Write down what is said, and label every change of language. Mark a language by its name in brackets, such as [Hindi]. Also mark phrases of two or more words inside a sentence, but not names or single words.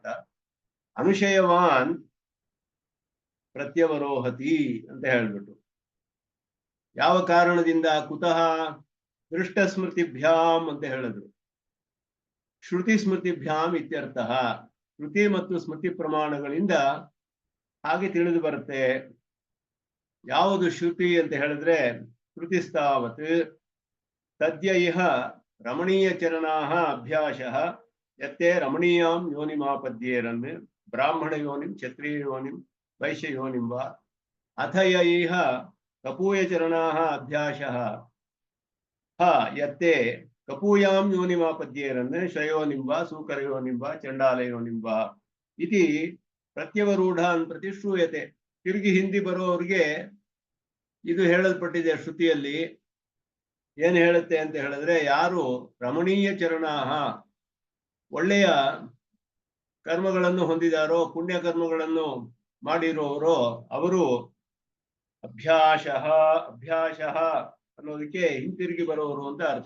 [Sanskrit] ಅನುಶಯವಾನ್ ಪ್ರತ್ಯವರೋಹತಿ [Kannada] ಅಂತ ಹೇಳ್ಬಿಟ್ಟು ಯಾವ ಕಾರಣದಿಂದ, [Sanskrit] ಕುತಃ ದೃಷ್ಟ ಸ್ಮೃತಿಭ್ಯಾಂ [Kannada] ಅಂತ ಹೇಳಿದ್ರು. [Sanskrit] ಶ್ರುತಿ ಸ್ಮೃತಿಭ್ಯಾಂ ಇತ್ಯರ್ಥ. [Kannada] ಶ್ರುತಿ ಮತ್ತು ಸ್ಮೃತಿ ಪ್ರಮಾಣಗಳಿಂದ ಹಾಗೆ ತಿಳಿದು ಬರುತ್ತೆ. ಯಾವುದು ಶ್ರುತಿ ಅಂತ ಹೇಳಿದ್ರೆ, [Sanskrit] ಶ್ರುತಿಸ್ತಾವತ್ ತದ್ಯ ಇಹ ರಮಣೀಯ ಚರಣಾಹ ಅಭ್ಯಾಸಃ ಯತ್ತೆ ರಮಣೀಯಾಂ ಯೋನಿಮಾಪದ್ಯೇರನ್ ಬ್ರಾಹ್ಮಣ ಯೋನಿಂ ಕ್ಷತ್ರಿಯ ಯೋನಿಂ ವೈಶ್ಯ ಯೋನಿಂ ವಾ ಅಥ ಯ ಇಹ ಕಪೂಯ ಚರಣಾಹ ಅಭ್ಯಾಸಃ ಯತ್ತೆ ಕಪೂಯಾಂ ಯೋನಿಮಾಪದ್ಯೇರನ್ ಶ್ರಯೋನಿಂ ವಾ ಸೂಕರಯೋನಿಂ ವಾ ಚಂಡಾಲಯೋನಿಂ ವಾ ಇತಿ ಪ್ರತ್ಯವರೂಢಾನ್ ಪ್ರತಿ ಶ್ರೂಯತೆ. [Kannada] ತಿರುಗಿ ಹಿಂದಿ ಬರೋರಿಗೆ ಇದು ಹೇಳಲ್ಪಟ್ಟಿದೆ ಶ್ರುತಿಯಲ್ಲಿ. ಏನ್ ಹೇಳುತ್ತೆ ಅಂತ ಹೇಳಿದ್ರೆ, ಯಾರು [Sanskrit] ರಮಣೀಯ ಚರಣಾಹ [Kannada] ಒಳ್ಳೆಯ ಕರ್ಮಗಳನ್ನು ಹೊಂದಿದಾರೋ, ಪುಣ್ಯ ಕರ್ಮಗಳನ್ನು ಮಾಡಿರೋರೋ ಅವರು ಅಭ್ಯಾಸಃ ಅನ್ನೋದಕ್ಕೆ ಹಿಂತಿರುಗಿ ಬರೋರು ಅಂತ ಅರ್ಥ.